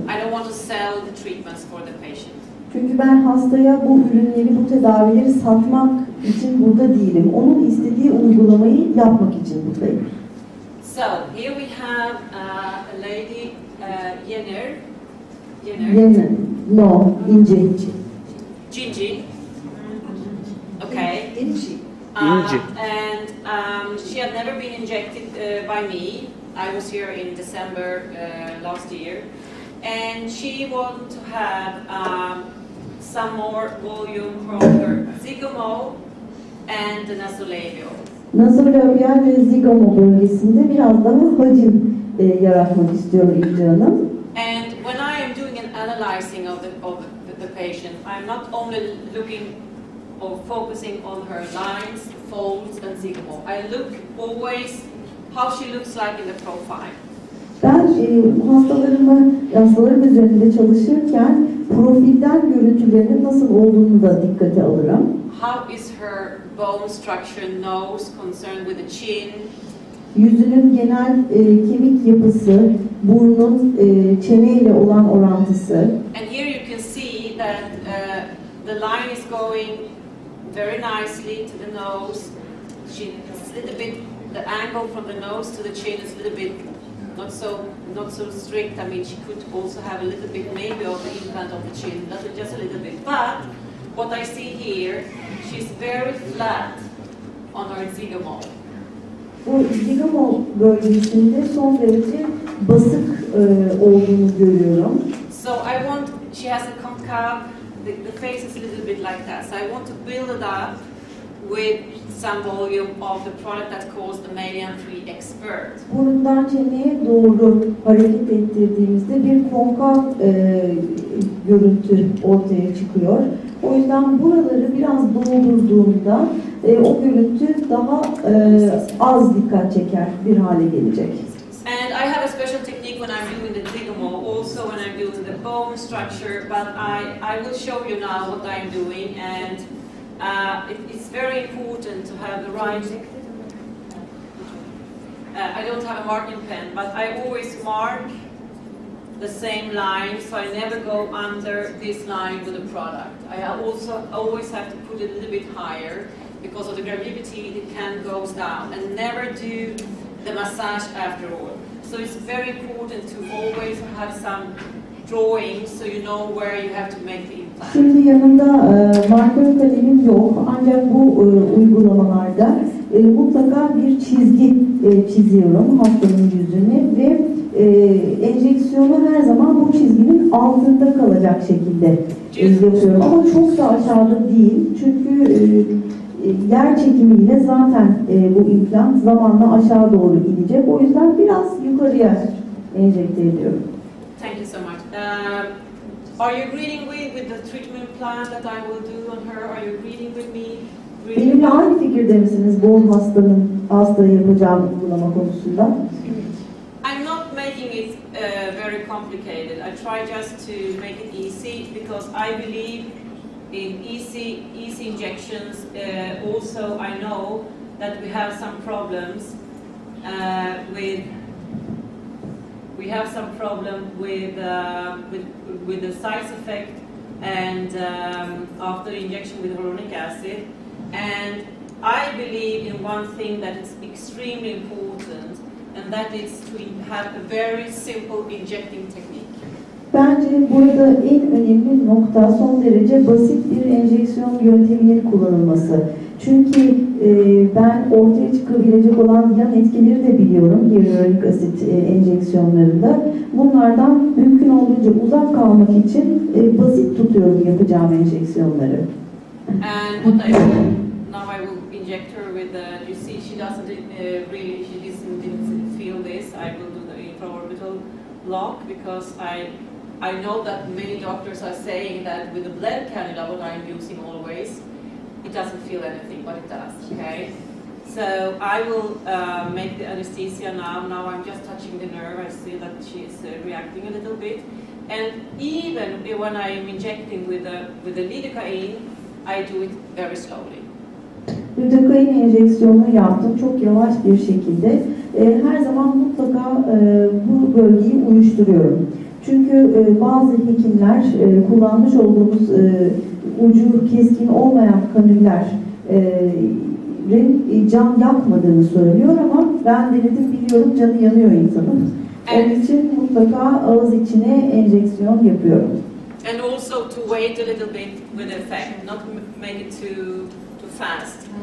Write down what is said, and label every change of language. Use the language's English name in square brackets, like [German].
[English] I don't want to sell the treatments for the patient. [Turkish] Çünkü ben hastaya bu ürünleri, bu tedavileri satmak için burada değilim. Onun istediği uygulamayı yapmak için buradayım. [English] So here we have a lady, Yener. Yener. No, İnce. Gigi. Okay. İnci. And she had never been injected by me. I was here in December last year, and she wanted to have some more volume from her zigomo and the nasolabial. [Turkish] Nasolabial ve zigomo bölgesinde biraz daha hacim yaratmak istiyor İnce Hanım. [English] And when I am doing an analyzing of the patient, I'm not only looking or focusing on her lines, folds, and zigomo. I look always how she looks like in the profile. [Turkish] Ben hastalarım üzerinde çalışırken profilden görüntülerinin nasıl olduğunu da dikkate alırım. [English] How is her bone structure, nose, concerned with the chin? [Turkish] Yüzünün genel kemik yapısı, burnun çeneyle olan orantısı. [English] And here you can see that the line is going very nicely to the nose. It's a little bit, the angle from the nose to the chin is a little bit not so strict. I mean, she could also have a little bit maybe of the implant of the chin, just a little bit. But what I see here, she's very flat on her zigomo. [Turkish] Bu zigomo bölgesinde son derece basık olduğunu görüyorum. [English] So she has a concave, the face is a little bit like that. So I want to build it up with some volume of the product that calls the Median 3 Expert. [Turkish] Burundan çeneye doğru hareket ettirdiğimizde bir konkav görüntü ortaya çıkıyor. O yüzden buraları biraz doldurduğumda o görüntü daha az dikkat çeker bir hale gelecek. [English] And I have a special technique when I'm doing the zigomo, also when I'm doing the bone structure, but I will show you now what I'm doing, and it's very important to have the right. I don't have a marking pen, but I always mark the same line, so I never go under this line with the product. I also always have to put it a little bit higher because of the gravity, the can goes down, and never do the massage after all. So it's very important to always have some drawings so you know where you have to make the implant. [Turkish] Şimdi yanımda marker kalemim yok, ancak bu uygulamalarda mutlaka bir çizgi çiziyorum hastanın yüzüne ve enjeksiyonu her zaman bu çizginin altında kalacak şekilde yapıyorum. Ama çok da aşağıda değil, çünkü yer çekimiyle zaten bu implant zamanla aşağı doğru inecek. O yüzden biraz yukarıya enjekte ediyorum. [English] Thank you so much. Are you agreeing with the treatment plan that I will do on her? Are you agreeing with me? [Turkish] Benimle aynı fikirde misiniz bu hastaya yapacağım uygulama konusunda? [English] I'm not making it very complicated. I try just to make it easy because I believe in easy injections. Also, I know that we have some problems with the side effect and after injection with hyaluronic acid. And I believe in one thing that is extremely important, and that is to have a very simple injecting technique. [Turkish] Bence burada en önemli nokta son derece basit bir enjeksiyon yönteminin kullanılması. Çünkü ben ortaya çıkabilecek olan yan etkileri de biliyorum hyaluronik asit enjeksiyonlarında. Bunlardan mümkün olduğunca uzak kalmak için basit tutuyorum yapacağım enjeksiyonları. [English] And what I will, now I will inject her with the, you see she doesn't really, she didn't feel this. I will do the intraorbital block because I know that many doctors are saying that with the blend cannula, what I'm using always, it doesn't feel anything, but it does, okay? So I will make the anesthesia now. Now I'm just touching the nerve. I see that she is reacting a little bit. And even when I'm injecting with the lidocaine, I do it very slowly. [Turkish] Lidocain enjeksiyonunu yaptım çok yavaş bir şekilde. Her zaman mutlaka bu bölgeyi uyuşturuyorum. Çünkü bazı hekimler kullanmış olduğumuz ucu keskin olmayan kanüllerin can yakmadığını söylüyor ama ben denedim biliyorum canı yanıyor insanın. Onun için mutlaka ağız içine enjeksiyon yapıyorum. [English] And also to wait a little bit with the effect, not make it too fast.